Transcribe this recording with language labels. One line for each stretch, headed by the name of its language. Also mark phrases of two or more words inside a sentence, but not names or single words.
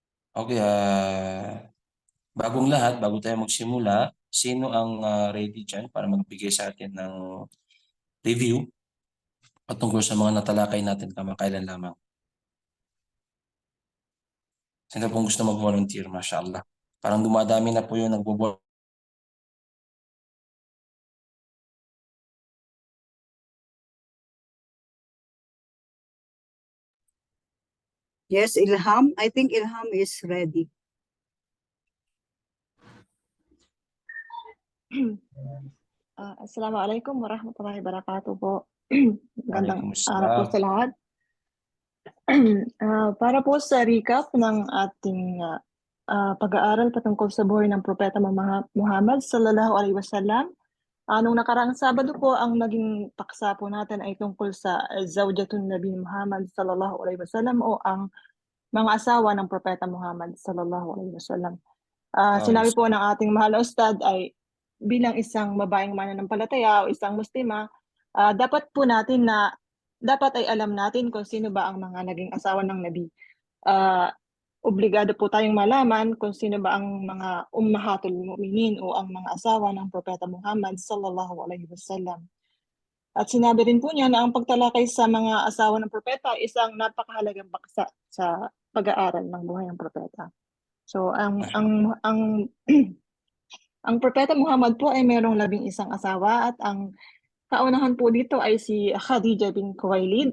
Filipino: Okay, bagong lahat, bago tayo magsimula, sino ang ready dyan para magbigay sa atin ng review patungkol sa mga natalakay natin kamakailan lamang? Sino pong gusto mag-volunteer, mashallah? Parang dumadami na po yung nagbo-volunteer. Yes, Ilham.
English: I think Ilham is ready.
Arabic: السلام عليكم ورحمة الله وبركاته po.
Filipino: Magandang araw po Waalaikumsalam. sa lahat. Para po sa recap ng ating pag-aaral patungkol sa buhay ng Propeta Muhammad
Arabic: صلى الله عليه وسلم.
Filipino: Nung nakaraang Sabado po, ang naging paksa po natin ay tungkol sa
Arabic: زوجات النبي
Filipino: Muhammad
Arabic: صلى الله عليه وسلم
Filipino: o ang mga asawa ng Propeta Muhammad
Arabic: صلى الله عليه وسلم.
Filipino: Sinabi po ng ating mahal na ustad ay bilang isang babaeng mananampalataya o isang muslima, dapat po natin na dapat ay alam natin kung sino ba ang mga naging asawa ng Nabi. Obligado po tayong malaman kung sino ba ang mga
Arabic: أمهات المؤمنين
Filipino: o ang mga asawa ng Propeta Muhammad
Arabic: صلى الله عليه وسلم.
Filipino: At sinabi rin po niya na ang pagtalakay sa mga asawa ng propeta ay isang napakahalagang paksa sa pag-aaral ng buhay ng propeta. So ang Propeta Muhammad po ay mayroong 11 asawa at ang kaunahan po dito ay si Khadija bin Khuwailid.